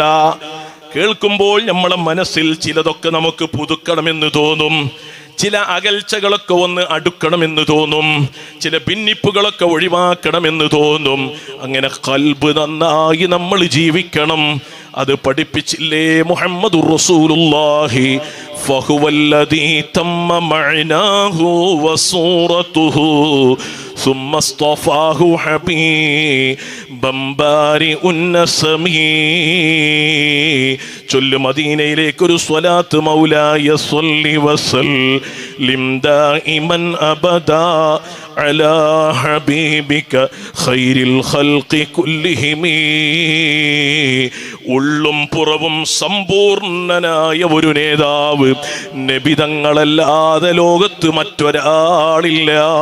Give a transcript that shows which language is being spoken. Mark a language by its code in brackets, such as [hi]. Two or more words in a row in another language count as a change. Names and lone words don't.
[ml] കേൾക്കുമ്പോൾ നമ്മളെ മനസ്സിൽ ചിലതൊക്കെ നമുക്ക് പുതുക്കണമെന്ന് തോന്നും, ചില അകൽച്ചകളൊക്കെ ഒന്ന് അടുക്കണമെന്ന് തോന്നും, ചില ഭിന്നിപ്പുകളൊക്കെ ഒഴിവാക്കണമെന്ന് തോന്നും. അങ്ങനെ ഖൽബ് നന്നായി നമ്മൾ ജീവിക്കണം. അത് പഠിപ്പിച്ചില്ലേ [ar] محمد رسول الله? فهو الذي تم معناه وصورته ثم اصطفاه حبيبا بارئ النسمي. [ml] ചൊല്ലു മദീനയിലേക്ക് ഒരു സ്വലാത്ത്. [ar] مولاي صل وسلم دائما أبدا على حبيبك خير الخلق كلهم. [ml] ഉള്ളും പുറവും സമ്പൂർണനായ ഒരു നേതാവ് നബി തങ്ങളല്ലാതെ ലോകത്ത് മറ്റൊരാളില്ല.